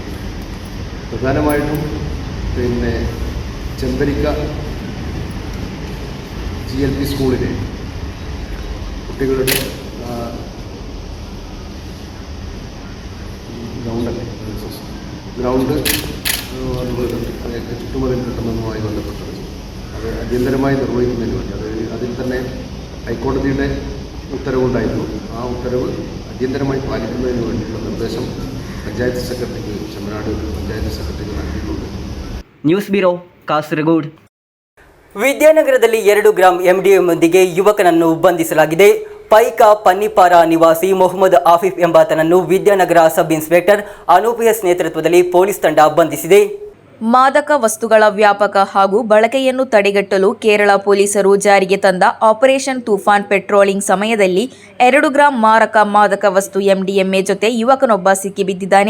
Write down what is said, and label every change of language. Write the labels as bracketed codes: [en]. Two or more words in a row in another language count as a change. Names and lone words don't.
[ml] പ്രധാനമായിട്ടും ചെമ്പരിക്ക GLP സ്കൂളിലെ കുട്ടികളുടെ ഗ്രൗണ്ട് ചുറ്റുമതിൽ കിട്ടുന്നതുമായി ബന്ധപ്പെട്ടത് അത് അടിയന്തരമായി നിർവഹിക്കുന്നതിന് വേണ്ടി അതിൽ തന്നെ ഹൈക്കോടതിയുടെ ഉത്തരവുണ്ടായിരുന്നു. ആ ഉത്തരവ് അടിയന്തരമായി പാലിക്കുന്നതിന് വേണ്ടിയുള്ള നിർദ്ദേശം പഞ്ചായത്ത് സെക്രട്ടറിക്ക് ചെമ്മനാട് പഞ്ചായത്ത് സെക്രട്ടറിക്ക് നൽകിയിട്ടുണ്ട്. [kn] ನ್ಯೂಸ್ ಬ್ಯೂರೋ ಕಾಸರಗೋಡು. ವಿದ್ಯಾನಗರದಲ್ಲಿ 2 ಗ್ರಾಂ MDMಯೊಂದಿಗೆ ಯುವಕನನ್ನು ಬಂಧಿಸಲಾಗಿದೆ. ಪೈಕ ಪನ್ನಿಪಾರ ನಿವಾಸಿ ಮೊಹಮ್ಮದ್ ಆಫೀಫ್ ಎಂಬಾತನನ್ನು ವಿದ್ಯಾನಗರ ಸಬ್ ಇನ್ಸ್ಪೆಕ್ಟರ್ ಅನೂಪ್ ಎಸ್ ನೇತೃತ್ವದಲ್ಲಿ ಪೊಲೀಸ್ ತಂಡ ಬಂಧಿಸಿದೆ. ಮಾದಕ ವಸ್ತುಗಳ ವ್ಯಾಪಕ ಹಾಗೂ ಬಳಕೆಯನ್ನು ತಡೆಗಟ್ಟಲು ಕೇರಳ ಪೊಲೀಸರು ಜಾರಿಗೆ ತಂದ ಆಪರೇಷನ್ ತೂಫಾನ್ ಪೆಟ್ರೋಲಿಂಗ್ ಸಮಯದಲ್ಲಿ 2 ಗ್ರಾಂ ಮಾದಕ ವಸ್ತು MDMA ಜೊತೆ ಯುವಕನೊಬ್ಬ ಸಿಕ್ಕಿಬಿದ್ದಿದ್ದಾನೆ.